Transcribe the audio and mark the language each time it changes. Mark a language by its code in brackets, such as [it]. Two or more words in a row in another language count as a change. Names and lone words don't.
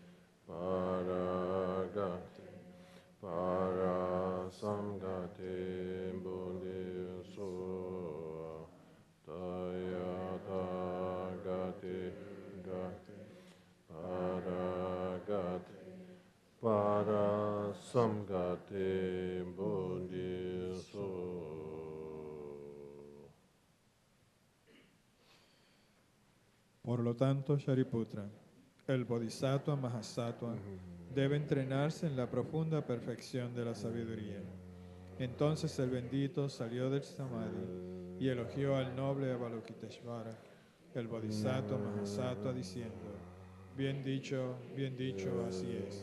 [sa] पारगते पारसंगते बोधि स्वाहा तद्यथा गते गते पारगते पारसंगते बोधि स्वाहा. [es] Por lo tanto, Shariputra, el Bodhisattva Mahasattva debe entrenarse en la profunda perfección de la sabiduría. Entonces el bendito salió del Samadhi y elogió al noble Avalokiteshvara, el Bodhisattva Mahasattva, diciendo: bien dicho, así es.